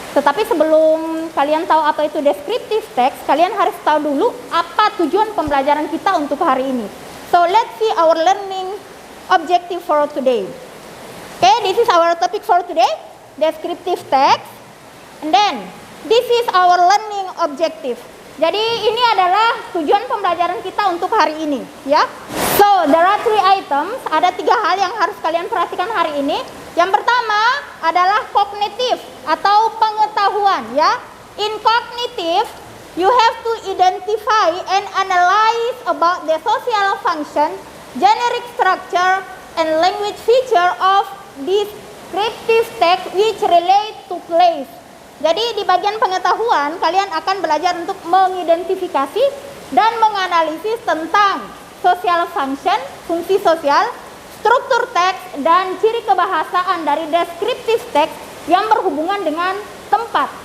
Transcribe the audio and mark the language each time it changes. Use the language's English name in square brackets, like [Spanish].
[Indonesian] Tetapi sebelum kalian tahu apa itu descriptive text, kalian harus tahu dulu apa tujuan pembelajaran kita untuk hari ini. [English] So let's see our learning objective for today. Okay, this is our topic for today, descriptive text. And then this is our learning objective. [Indonesian] Jadi ini adalah tujuan pembelajaran kita untuk hari ini, ya. [English] So there are three items. [Indonesian] Ada 3 hal yang harus kalian perhatikan hari ini. Yang pertama adalah kognitif atau pengetahuan, ya. [English] In cognitive, you have to identify and analyze about the social function, generic structure, and language feature of descriptive text which relate to place, [Indonesian] Jadi di bagian pengetahuan kalian akan belajar untuk mengidentifikasi dan menganalisis tentang social function, fungsi sosial, struktur teks, dan ciri kebahasaan dari descriptive text yang berhubungan dengan tempat.